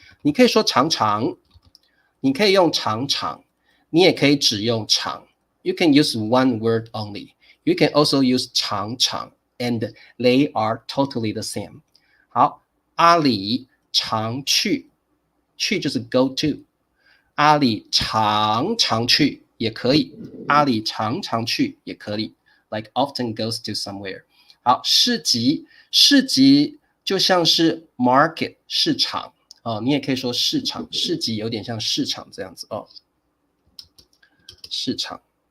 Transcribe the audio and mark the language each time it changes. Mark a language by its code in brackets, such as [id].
[zh] 你可以说常常，你可以用常常，你也可以只用常。 [en] You can use one word only. You can also use 常常 and they are totally the same. [zh] 好，阿里常去，去就是 [en] go to。 [zh] 阿里常常去也可以，阿里常常去也可以 ， [en] like often goes to somewhere。 [zh] 好，市集，市集就像是 market 市场哦，你也可以说市场，市集有点像市场这样子哦，市场。